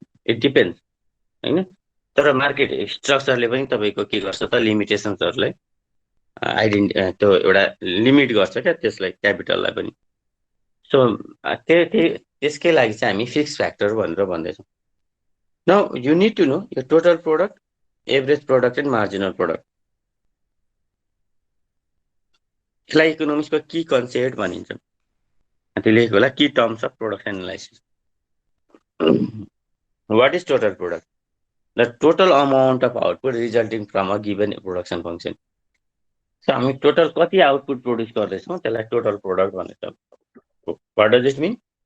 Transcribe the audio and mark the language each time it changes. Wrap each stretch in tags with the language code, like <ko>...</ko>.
<en>it depends</en> <ne>होइन। तर market स्ट्रक्चरले पनि तपाईँको के गर्छ त, लिमिटेसन्सहरूलाई त्यो एउटा लिमिट गर्छ क्या त्यसलाई, क्यापिटललाई पनि। सो त्यसकै लागि चाहिँ हामी फिक्स फ्याक्टर भनेर भन्दैछौँ।</ne> <en>Now you need to know यो total product, average product and marginal product.</en> <ne>यसलाई इकोनोमिक्सको की कन्सेप्ट भनिन्छ। त्यो लेखेको होला, की terms of production analysis.</ne> <en>What is total product? The total amount of output resulting from a given production function.</en> <ne>So हामी total कति output produce गर्दैछौँ त्यसलाई total product भनिन्छ।</ne> <en>What does it mean?</en>